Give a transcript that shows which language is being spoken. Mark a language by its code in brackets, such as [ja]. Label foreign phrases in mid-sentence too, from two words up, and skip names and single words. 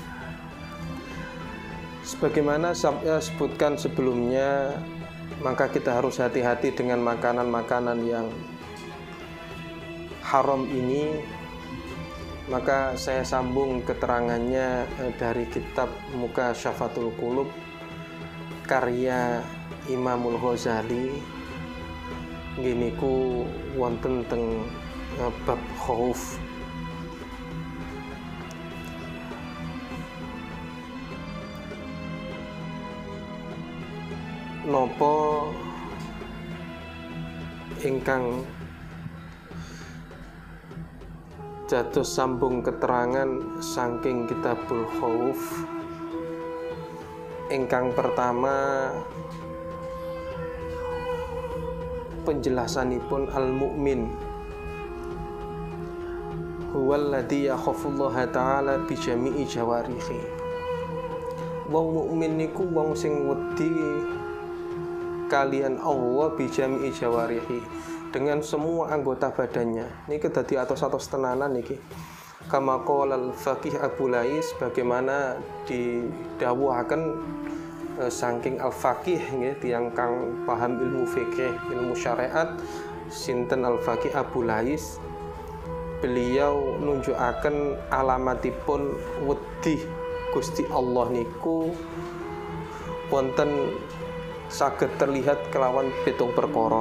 [id] Sebagaimana saya sebutkan sebelumnya, maka kita harus hati-hati dengan makanan-makanan yang haram ini. Maka saya sambung keterangannya dari kitab Mukasyafatul Qulub karya Imamul Ghazali. [jv] Gini ku wonten teng bab khauf. Nopo ingkang jatuh sambung keterangan saking kitabul khauf. Ingkang pertama penjelasanipun [ar] المؤمن هو الذي يخاف الله تعالى بجميع جوارحه. [jv] Wong mukmin niku wong sing wedi kalian Allah [ar] بجميع جوارحه, [id] dengan semua anggota badannya. [jv] Niki dadi atos-atos tenanan niki. [ar] كما قال الفقيه أبو الليث, [jv] bagaimana didhawuhaken saking al-faqih nggih, tiyang kang paham ilmu fikih, ilmu syariat, sinten al-faqih Abu Lais. Beliau nunjukaken alamatipun wedi Gusti Allah niku wonten saged terlihat kelawan pitung perkara.